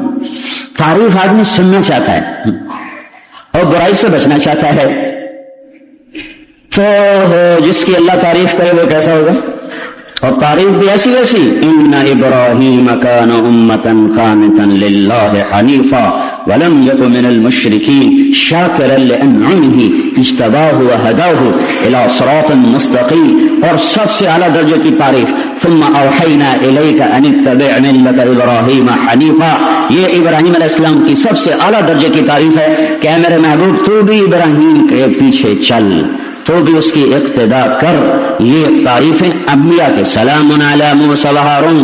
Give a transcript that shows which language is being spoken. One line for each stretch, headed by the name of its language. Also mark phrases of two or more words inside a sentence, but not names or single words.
Urdu: تعریف آدمی سننا چاہتا ہے اور برائی سے بچنا چاہتا ہے. تو جس کی اللہ تعریف کرے وہ کیسا ہوگا؟ اور تعریف بھی ایسی ویسی.
Arabic: ان ابراہیم کان امۃ قانتا للہ حنیفا ولم یک من المشرکین شاکرا لانعمہ اجتباہ وہداہ الی صراط مستقیم.
Urdu: اور سب سے اعلیٰ درجے کی تعریف
Arabic: ثم اوحینا الیک ان اتبع ملت ابراہیم حنیفا.
Urdu: یہ ابراہیم
Arabic: علیہ السلام
Urdu: کی سب سے اعلیٰ درجے کی تعریف ہے کہ اے میرے محبوب تو بھی ابراہیم کے پیچھے چل، تو بھی اس کی اقتداء کر. یہ تعریفیں انبیاء کے.
Arabic: سلام علی موسیٰ و ہارون.